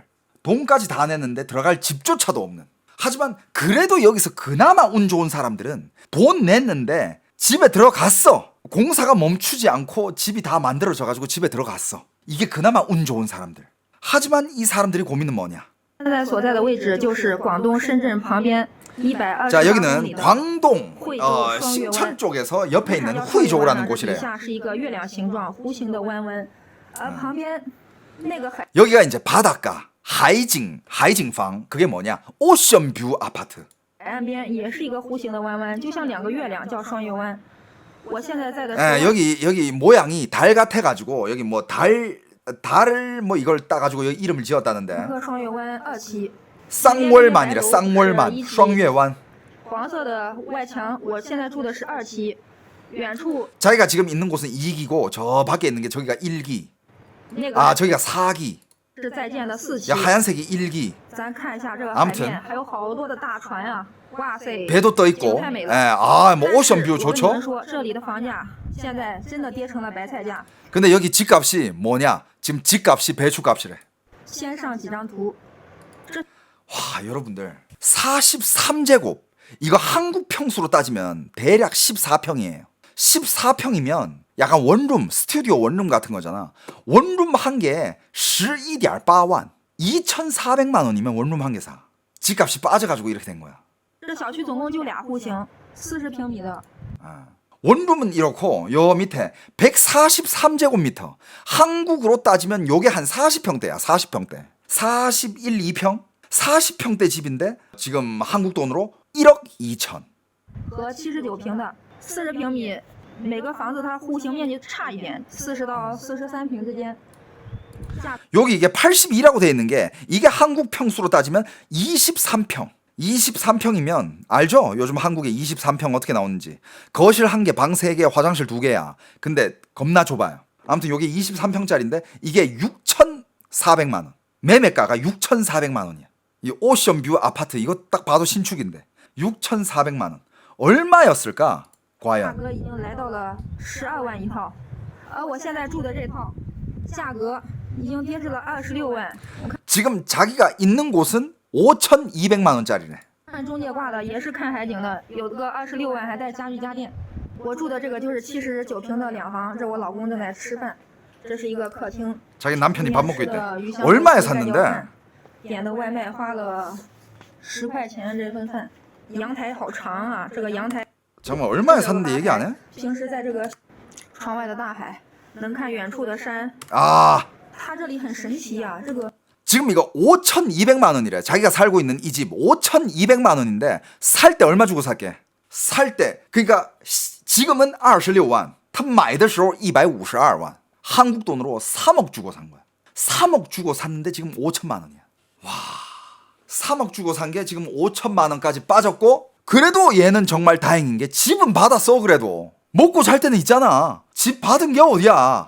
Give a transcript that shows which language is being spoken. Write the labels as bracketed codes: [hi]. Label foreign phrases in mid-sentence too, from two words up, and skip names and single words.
[ko] 돈까지 다 냈는데 들어갈 집조차도 없는. 하지만 그래도 여기서 그나마 운 좋은 사람들은 돈 냈는데 집에 들어갔어. 공사가 멈추지 않고 집이 다 만들어져가지고 집에 들어갔어. 이게 그나마 운 좋은 사람들. 하지만 이 사람들이 고민은 뭐냐? [zh] 现在所在的位置就是广东深圳旁边120 [ko] 자 [zh] 公里 [ko] 여기는 [zh] 的 [ko] 광동 [zh] 惠州双月 [ko] 신천 [zh] 湾。 [ko] 쪽에서 옆에 [zh] 看 [ko] 있는 [zh] 到双月 [ko] 惠州라는 [zh] 湾呢，这底 [ko] 곳이래요. [zh] 下是一个月亮形状弧形的弯弯，而旁边那个海 [ko] 여기가 이제 바닷가 하이징房 그게 뭐냐? 오션뷰 아파트. [zh] 岸边也是一个弧形的弯弯，就像2个月亮，叫双月湾。我现在在的 [ko] 예, [zh] 是 [ko] 여기 모양이 달 같아가지고 여기 뭐 달을 뭐 이걸 따가지고 여기 이름을 지었다는데 [zh] 和双月湾2期。 [ko] 쌍월만이래 쌍월만 双月湾. [zh] 黄色的外墙，我现在住的是2期，远处 [ko] 자기가 지금 있는 곳은 2기고 저 밖에 있는 게 저기가 1기. [zh] 那个 [ko] 아 저기가 4기. [zh] 是在建的4期 [ko] 야 。 하얀색이 1기. [zh] 咱看一下这个海 [ko] 아무튼 [zh] 面，还有好多的大船啊！哇塞， [ko] 배도 떠 [zh] 景 [ko] 있고. [zh] 太美 [ko] 예, [zh] 了。 [ko] 아, 뭐 [zh] 但是 [ko] 오션뷰 [zh] 我跟你们 [ko] 좋죠? [zh] 说，这里的房价现在真的跌成了白菜价。 [ko] 근데 여기 집값이 뭐냐? 지금 집값이 배추값이래. [zh] 先上几张图， [ko] 와, 여러분들 43제곱. 이거 한국 평수로 따지면 대략 14평이에요. 14평이면 약간 원룸, 스튜디오 원룸 같은 거잖아. 원룸 한 개에 11.8만. 2,400만 원이면 원룸 한 개 사. 집값이 빠져가지고 이렇게 된 거야. [zh] 这小区总共就2户型，40平米的。 [ko] 원룸은 이렇고 요 밑에 143제곱미터. 한국으로 따지면 요게 한 40평대야. 40평대. 41, 2평? 40평대 집인데 지금 한국 돈으로 1억 2천. [zh] 和79平的40平米，每个房子它户型面积差一点，40到43平之间。价 [ko] 여기 이게 82라고 돼 있는 게 이게 한국 평수로 따지면 23평. 23평이면 알죠? 요즘 한국에 23평 어떻게 나오는지. 거실 한 개, 방 3개, 화장실 2개야. 근데 겁나 좁아요. 아무튼 이게 23평짜리인데 이게 6,400만 원. 매매가가 6,400만 원이야. 이 오션뷰 아파트 이거 딱 봐도 신축인데 6,400만 원. 얼마였을까? [zh] 价 [ko] 과연 [zh] 格已经来到了12万一套，而我现在住的这套价格已经跌至了26万。 [ko] 지금 자기가 있는 곳은 5,200만 원짜리네. [zh] 看中介挂的也是看海景的，有个26万还带家具家电。我住的这个就是79平的2房，这我老公正在吃饭，这是一个客厅。 [ko] 자기 남편이 밥 먹고 [zh] 里面 [ko] 있대. [zh] 吃的鱼香 [ko] 얼마에 [zh] 肉丝盖浇 [ko] 샀는데? [zh] 饭点的外卖花了10块钱这份饭。阳台好长啊，这个阳台 [ko] 정말 얼마에 샀는데 얘기 안 해? [zh] 平时在这个窗外的大海能看远处的山， [ko] 아, [zh] 它这里很神奇啊，这个 [ko] 지금 이거 5,200만 원이래. 자기가 살고 있는 이 집 5,200만 원인데 살 때 얼마 주고 살게? 살 때 그러니까 지금은 26만. [zh] 他买的时候 152만. [ko] 한국 돈으로 3억 주고 산 거야. 3억 주고 샀는데 지금 5천만 원이야. 와. 3억 주고 산 게 지금 5천만 원까지 빠졌고 그래도 얘는 정말 다행인 게 집은 받았어. 그래도 먹고 잘 때는 있잖아. 집 받은 게 어디야.